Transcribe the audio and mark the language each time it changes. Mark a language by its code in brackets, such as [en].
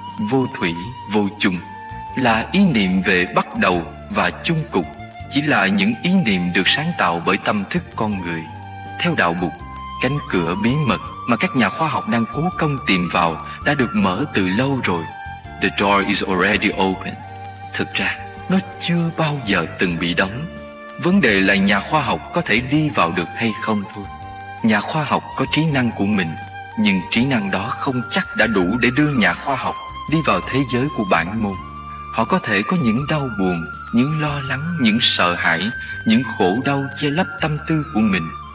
[vi] Vô thủy, vô chung là ý niệm về bắt đầu và chung cục, chỉ là những ý niệm được sáng tạo bởi tâm thức con người. Theo đạo Bụt, cánh cửa bí mật mà các nhà khoa học đang cố công tìm vào đã được mở từ lâu rồi. [en] The door is already open. [vi] Thực ra, nó chưa bao giờ từng bị đóng. Vấn đề là nhà khoa học có thể đi vào được hay không thôi. Nhà khoa học có trí năng của mình, nhưng trí năng đó không chắc đã đủ để đưa nhà khoa học đi vào thế giới của bản môn. Họ có thể có những đau buồn, những lo lắng, những sợ hãi, những khổ đau che lấp tâm tư của mình.